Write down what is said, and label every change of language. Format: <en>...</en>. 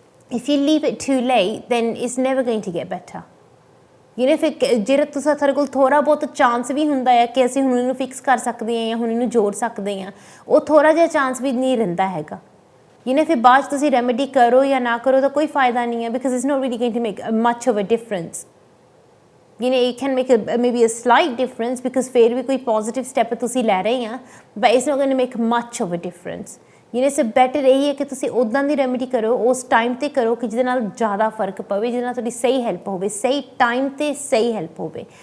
<en>If you leave it too late, then it's never going to get better.</en> <pa>You know, ਫਿਰ ਜਿਹੜਾ ਤੁਸੀਂ ਸਾਡੇ ਕੋਲ ਥੋੜ੍ਹਾ ਬਹੁਤ ਚਾਂਸ ਵੀ ਹੁੰਦਾ ਹੈ ਕਿ ਅਸੀਂ ਹੁਣ ਇਹਨੂੰ ਫਿਕਸ ਕਰ ਸਕਦੇ ਹਾਂ ਜਾਂ ਹੁਣ ਇਹਨੂੰ ਜੋੜ ਸਕਦੇ ਹਾਂ, ਉਹ ਥੋੜ੍ਹਾ ਜਿਹਾ ਚਾਂਸ ਵੀ ਨਹੀਂ ਰਹਿੰਦਾ ਹੈਗਾ. ਯੂ ਨੋ, ਫਿਰ ਬਾਅਦ 'ਚ ਤੁਸੀਂ ਰੈਮੇਡੀ ਕਰੋ ਜਾਂ ਨਾ ਕਰੋ ਤਾਂ ਕੋਈ ਫਾਇਦਾ ਨਹੀਂ ਹੈ,</pa> <en>Because it's not really going to make much of a difference. You know, it can make maybe a slight difference, because</en> <pa>ਫਿਰ ਵੀ ਕੋਈ ਪੋਜ਼ੀਟਿਵ ਸਟੈਪ ਤੁਸੀਂ ਲੈ ਰਹੇ ਆ,</pa> <en>but it's not going to make much of a difference.</en> <pa>So better ਇਹੀ ਹੈ ਕਿ ਤੁਸੀਂ ਉੱਦਾਂ ਦੀ ਰੈਮੇਡੀ ਕਰੋ, ਉਸ ਟਾਈਮ 'ਤੇ ਕਰੋ ਕਿ ਜਿਹਦੇ ਨਾਲ ਜ਼ਿਆਦਾ ਫਰਕ ਪਵੇ, ਜਿਹਦੇ ਨਾਲ ਤੁਹਾਡੀ ਸਹੀ ਹੈਲਪ ਹੋਵੇ, ਸਹੀ ਟਾਈਮ 'ਤੇ ਸਹੀ ਹੈਲਪ ਹੋਵੇ।</pa>